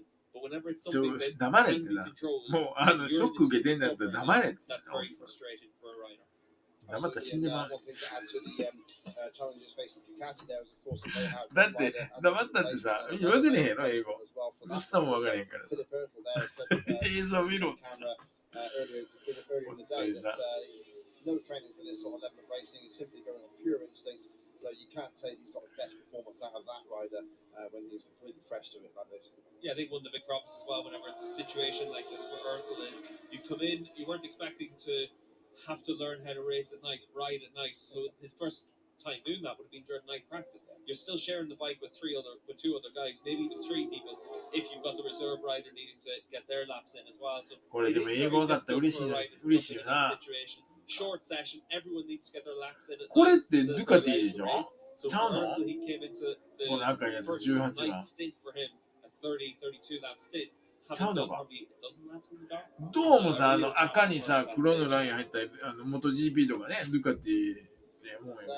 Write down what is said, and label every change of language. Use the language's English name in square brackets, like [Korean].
[Japanese] 黙れってな。もうショック受けてんだったら黙れって言ったら。黙ったら死んでまう。だって黙ったってさ、分かれへんの英語。どうしたも分かれへんからさ。映像見ろ。 [English] earlier in the day that no training for this sort of level of racing is simply going on pure instinct. So you can't say he's got the best performance out of that rider when he's completely fresh to it like this. Yeah, I think one of the big problems as well whenever it's a situation like this for Ertl is you come in, you weren't expecting to have to learn how to race at night, ride at night. So his first time doing that would have been during night practice. You're still sharing the bike with two other guys, maybe even 3 people if you've got the reserve rider needing to get their laps in as well. So [Japanese] これでも英語だったら嬉しいよな。 [English] Short session, everyone needs to get their laps in. [Japanese] これってドゥカティでしょ？ちゃうの？この赤いやつ18番。ちゃうのか？どうもさ、赤にさ、黒のライン入った元 GP とかね、ドゥカティでもう。